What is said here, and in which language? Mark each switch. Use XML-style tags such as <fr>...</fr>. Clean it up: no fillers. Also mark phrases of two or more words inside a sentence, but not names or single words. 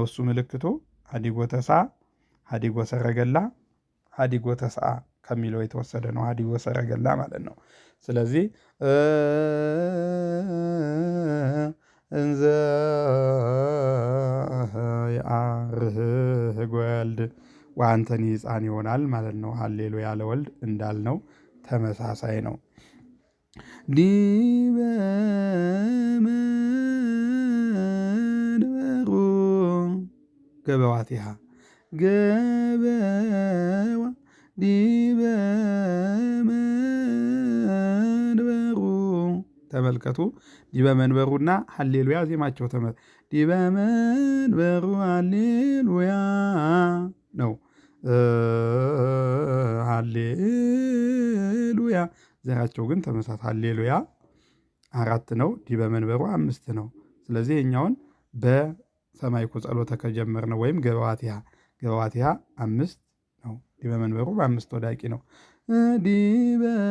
<am>እሱ ምልክቱ ሀዲጎ ተሳ፣ ሀዲጎ ሰረገላ፣ ሀዲጎ ተሳ ከሚለው የተወሰደ ነው። ሀዲጎ ሰረገላ ማለት ነው። ስለዚህ እንዘ</am> <gez>ያዕርግ ወልድ ወአንተኒ ሕፃን</gez> <am>ይሆናል ማለት ነው። ሃሌሉያ ለወልድ እንዳልነው ተመሳሳይ ነው። ዲበ መንበሩ ገበዋቲሃ ገበዋ ዲበ መንበሩ ተመልከቱ። ዲበ መንበሩና ሃሌሉያ ዜማቸው ዲበ መንበሩ ሃሌሉያ ነው። ሃሌሉያ ዘራቸው ግን ተመሳሳይ ሃሌሉያ 4 ነው። ዲበ መንበሩ 5 ነው። ስለዚህ የኛውን በሰማይኩ ጸሎተ ከጀመርነው ወይም ገበዋቲሃ 5 ነው። ዲበ መንበሩ በ5 ወዳቂ ነው። ዲበ</am>